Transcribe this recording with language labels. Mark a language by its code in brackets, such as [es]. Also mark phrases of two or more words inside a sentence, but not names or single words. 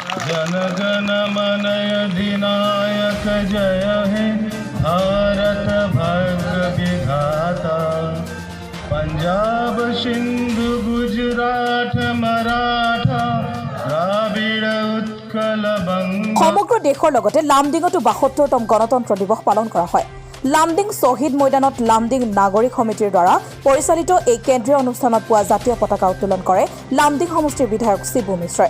[bn] জনগণমন অধিনায়ক জয় হে ভারত ভাগ্য বিধাতা পাঞ্জাব সিন্ধু গুজরাট মারাঠা দ্রাবিড় উৎকল বঙ্গ [as] সমগ্ৰ দেশৰ লগতে লামডিঙতো ৭২তম গণতন্ত্ৰ দিৱস পালন কৰা হয়। লামডিং শহীদ ময়দানত লামডিং নাগৰিক সমিতিৰ দ্বাৰা পৰিচালিত এই কেন্দ্ৰীয় অনুষ্ঠানত পোৱা জাতীয় পতাকা উত্তোলন কৰে লামডিং সমষ্টিৰ বিধায়ক শিবু মিশ্ৰই।